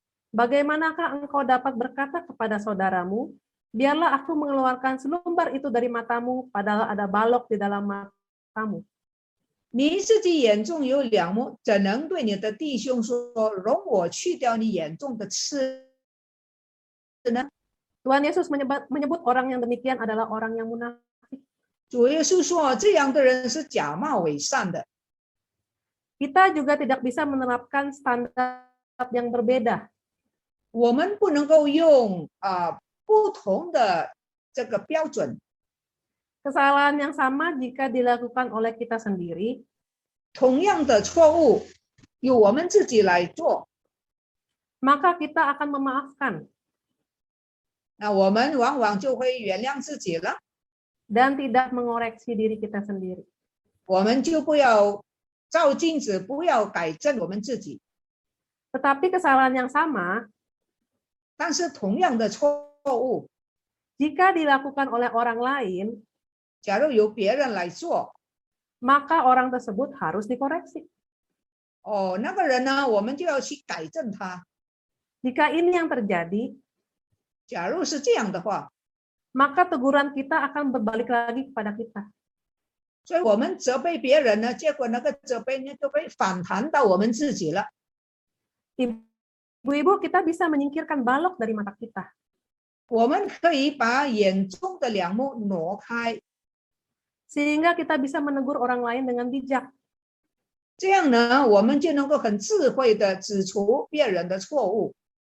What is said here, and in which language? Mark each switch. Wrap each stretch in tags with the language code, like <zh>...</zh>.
<id>bagaimanakah engkau dapat berkata kepada saudaramu, biarlah aku mengeluarkan selumbar itu dari matamu, padahal ada balok di dalam matamu.</id> <zh>你自己眼中有梁木，怎能对你的弟兄说，容我去掉你眼中的刺呢？</zh> <id>Tuhan Yesus menyebut orang yang demikian adalah orang yang munafik.</id> <zh>主耶稣说，这样的人是假冒伪善的。</zh> <id>Kita juga tidak bisa menerapkan standar yang berbeda.</id> <zh>我们不能够用不同的这个标准。</zh> <id>Kesalahan yang sama jika dilakukan oleh kita sendiri,</id> <zh>同样的错误由我们自己来做，</zh> <id>maka kita akan memaafkan</id> <zh>那我们往往就会原谅自己了。</zh> <id>dan tidak mengoreksi diri kita sendiri.</id> <zh>我们就不要照镜子，不要改正我们自己。</zh> <id>Tetapi kesalahan yang sama,</id> <zh>但是同样的错误，</zh> <id>jika dilakukan oleh orang lain,</id> <zh>假如由别人来做，</zh> <id>maka orang tersebut harus dikoreksi.</id> <zh>哦，那个人呢，我们就要去改正他。</zh> <id>Jika ini yang terjadi,</id> <zh>假如是这样的话，</zh> <id>maka teguran kita akan berbalik lagi kepada kita.</id> <zh>所以我们责备别人呢，结果那个责备呢就被反弹到我们自己了。</zh> <id>Ibu-ibu, kita bisa menyingkirkan balok dari mata kita.</id> <zh>我们可以把眼中的梁木挪开，</zh> <id>Sehingga kita bisa menegur orang lain dengan bijak.</id> <zh>这样呢，我们就能够很智慧的指出别人的错误。</zh>